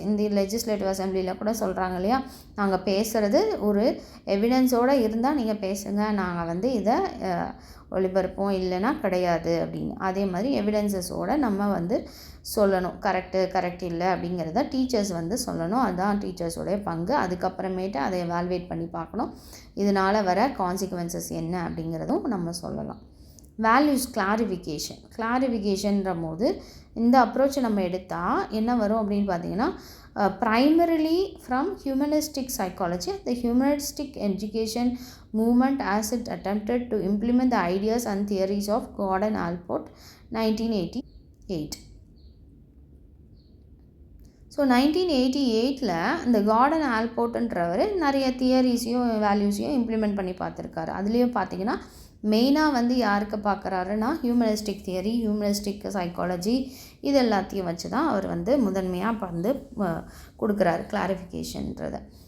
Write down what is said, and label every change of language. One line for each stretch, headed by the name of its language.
Tamil: இந்த லெஜிஸ்லேட்டிவ் அசம்பிளியில் கூட சொல்கிறாங்க இல்லையா, நாங்கள் பேசுகிறது ஒரு எவிடன்ஸோடு இருந்தால் நீங்கள் பேசுங்க, நாங்கள் வந்து இதை ஒளிபரப்போம், இல்லைன்னா கிடையாது அப்படின்னு. அதே மாதிரி எவிடன்ஸஸோடு நம்ம வந்து சொல்லணும், கரெக்ட் இல்லை அப்படிங்கிறத டீச்சர்ஸ் வந்து சொல்லணும். அதுதான் டீச்சர்ஸோடைய பங்கு. அதுக்கப்புறமேட்டு அதை எவால்வேட் பண்ணி பார்க்கணும், இதனால் வர கான்சிக்வன்சஸ் என்ன அப்படிங்கிறதும் நம்ம சொல்லலாம். வேல்யூஸ் கிளாரிஃபிகேஷன்ற போது இந்த அப்ரோச்சை நம்ம எடுத்தால் என்ன வரும் அப்படின்னு பார்த்தீங்கன்னா,
English: primarily from humanistic psychology, the humanistic education movement as it attempted to implement the ideas and theories of Gordon Allport 1988.
Tamil: So 1988 இந்த கார்டன் ஆல்போர்ட்ன்றவர் நிறைய தியரிஸையும் வேல்யூஸையும் இம்ப்ளிமெண்ட் பண்ணி பார்த்துருக்காரு. அதுலேயும் பார்த்தீங்கன்னா மெயினாக வந்து யாருக்கு பார்க்குறாருன்னா ஹியூமனிஸ்டிக் தியரி, ஹியூமனிஸ்டிக் சைக்காலஜி, இது எல்லாத்தையும் வச்சு தான் அவர் வந்து முதன்மையாக வந்து கொடுக்குறாரு கிளாரிஃபிகேஷன்றதை.